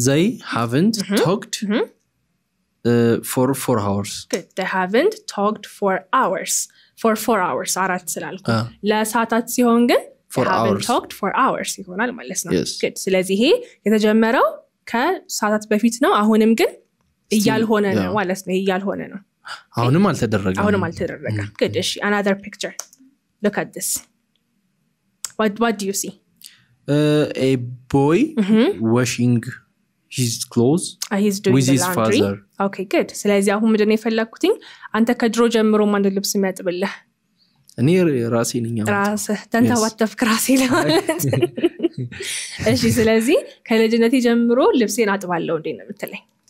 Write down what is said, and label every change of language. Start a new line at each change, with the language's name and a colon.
English: they haven't talked for 4 hours good they haven't talked for hours for 4 hours
Amharic: አራት ስላልኩ ለሰዓታት ሲሆን ግን
English: they haven't talked for hours
Amharic: ይሆናል ማለት ነው good ስለዚህ ይሄ የተጀመረው ከሰዓታት በፊት ነው አሁንም ግን እያልሆነ ነው ማለት ነው እያልሆነ ነው አሁንም አልተደረገም
English: good እሺ another picture look at this what do you see a boy washing his clothes he's doing with his laundry. father okay good
Amharic: ስለዚህ አሁን ምንድነው የፈለኩትኝ አንተ ከድሮ ጀምሮ ማን ልብስ የሚያጥብልህ እኔ ራሴ ነኝ ራስህ ተንተባተፍክ ራሴ ለማለት እሺ ስለዚህ ከልጅነቴ ጀምሮ ልብሴን አጥባለሁ እንዴ ነው የምትለኝ